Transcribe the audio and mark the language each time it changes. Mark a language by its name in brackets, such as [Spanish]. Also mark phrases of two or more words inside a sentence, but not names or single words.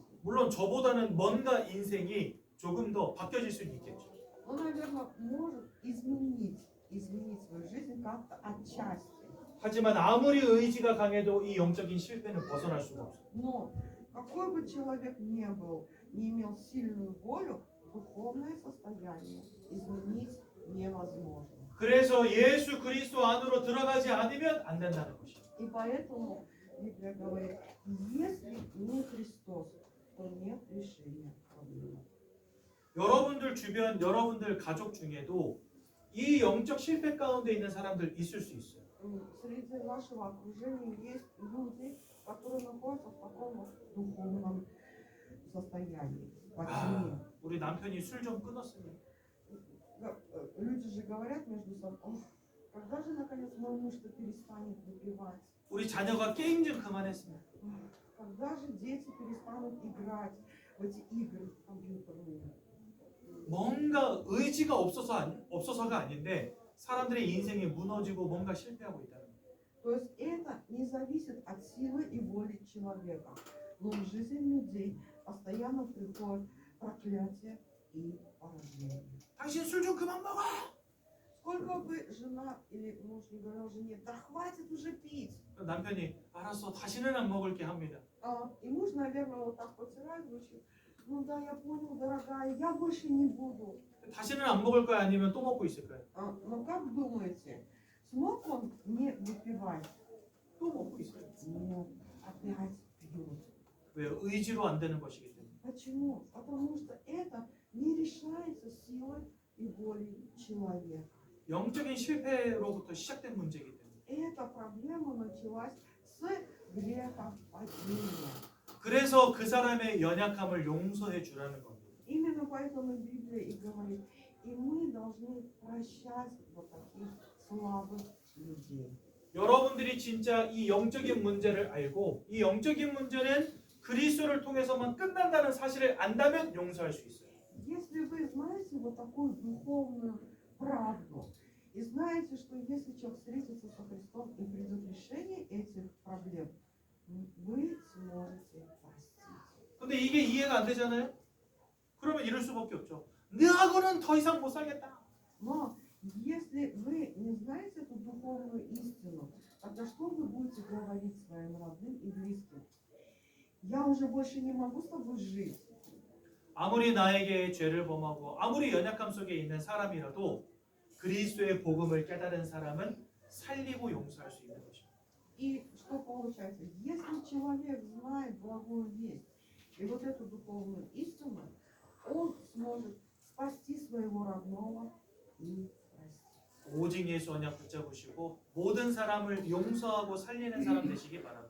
[Korean] 물론 저보다는 뭔가 인생이 조금 더 바뀌어질 수는 있겠죠. [Russian] Он, наверное, может изменить свою жизнь как-то отчасти. [Korean] 하지만 아무리 의지가 강해도 이 영적인 실패는 벗어날 수가 없어요. [Russian] Но какой бы человек ни был, не имел сильную волю, духовное состояние изменить невозможно. [Korean] 그래서 예수 그리스도 안으로 들어가지 않으면 안 된다는 것이죠. [Russian] И поэтому Библия говорит: если не Христос, то нет решения проблемы. [Korean] 여러분들 주변, 여러분들 가족 중에도 이 영적 실패 가운데 있는 사람들 있을 수 있어요. [Russian] Среди вашего окружения есть люди, которые находятся в таком вот духовном состоянии, во тьме. [Korean] 우리 남편이 술 좀 끊었으면, [Russian] Люди же говорят между собой: ох, когда же наконец мой муж-то перестанет выпивать? [Korean] 우리 자녀가 게임 좀 그만했으면, [Russian] Когда же дети перестанут играть в эти игры компьютерные? [Korean] 뭔가 의지가 없어서가 아닌데 사람들의 인생이 무너지고 뭔가 실패하고 있다는 거예요. [Russian] То есть это не зависит от силы и воли человека, но в жизнь людей постоянно приходит проклятие и поражение. [Korean] 당신 술 좀 그만 먹어! [Russian] Сколько бы жена или муж не говорил жене: да хватит уже пить. [Korean] 남편이 알았어, 다시는 안 먹을게 합니다. [Russian] И муж, наверное, вот так потирает, звучит: ну да, я понял, дорогая, я больше не буду. [Korean] 다시는 안 먹을 거야 아니면 또 먹고 있을 거야? [Russian] Но как думаете, смог он не выпивать? [Korean] 또 먹고 있어요. [Russian] Нет, опять пьет. [Korean] 왜요? 의지로 안 되는 것이기 때문에. [Russian] Почему? Потому что это не решается силой и волей человека. [Korean] 영적인 실패로부터 시작된 문제이기 때문에. [Russian] Эта проблема началась с грехопадения. [Korean] 그래서 그 사람의 연약함을 용서해 주라는 겁니다. [Russian] Именно поэтому Библия и говорит: и мы должны прощать вот таких слабых людей. [Korean] 여러분들이 진짜 이 영적인 문제를 알고 이 영적인 문제는 그리스도를 통해서만 끝난다는 사실을 안다면 용서할 수 있어요. [Russian] Если вы знаете вот такую духовную правду, и знаете, что если человек встретится со Христом и придет решение этих проблем, вы сможете простить. [Korean] 근데 이게 이해가 안 되잖아요? 그러면 이럴 수밖에 없죠. 너하고는 더 이상 못 살겠다. [Russian] Но если вы не знаете эту духовную истину, тогда что вы будете говорить своим родным и близким? Я уже больше не могу с тобой жить. [Korean] 아무리 나에게 죄를 범하고 아무리 연약함 속에 있는 사람이라도 그리스도의 복음을 깨달은 사람은 살리고 용서할 수 있는 것입니다. [Russian] И что получается? Если человек знает благую весть и вот эту духовную истину, он сможет спасти своего родного и простить. [Korean] 오직 예수 언약 붙잡으시고 모든 사람을 용서하고 살리는 사람 되시기 바랍니다.